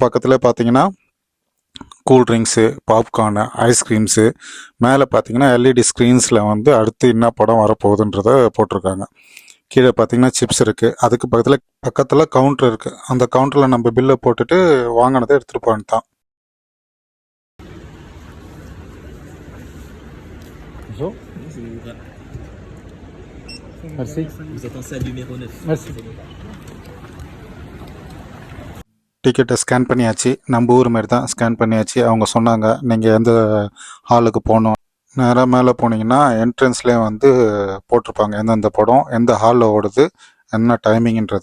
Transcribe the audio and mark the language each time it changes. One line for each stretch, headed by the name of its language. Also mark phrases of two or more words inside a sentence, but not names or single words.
Tamil: அதுக்கும் பக்கத்தில் பார்த்தீங்கன்னா
English: cool drinks,
Tamil: பாப்கார்னு, ஐஸ்கிரீம்ஸு, மேலே பார்த்தீங்கன்னா
English: LED screens
Tamil: வந்து அடுத்து என்ன படம் வரப்போகுதுன்றத போட்டிருக்காங்க. கீழே பார்த்தீங்கன்னா சிப்ஸ் இருக்குது. அதுக்கு பக்கத்தில் கவுண்டர் இருக்குது. அந்த கவுண்டரில் நம்ம பில்லை போட்டுட்டு வாங்கினதை எடுத்துகிட்டு போயிட்டு தான்.
French: Bonjour. Bonjour. Merci. Vous êtes en salle numéro 9. Merci.
Tamil: டிக்கெட்டை ஸ்கேன் பண்ணியாச்சு. நம்ம ஊர் மாதிரி தான் ஸ்கேன் பண்ணியாச்சு. அவங்க சொன்னாங்க நீங்கள் எந்த ஹாலுக்கு போகணும். நேராக மேலே போனீங்கன்னா என்ட்ரன்ஸ்லேயே வந்து போட்டிருப்பாங்க எந்தெந்த படம் எந்த ஹாலில் ஓடுது, என்ன டைமிங்ன்றது.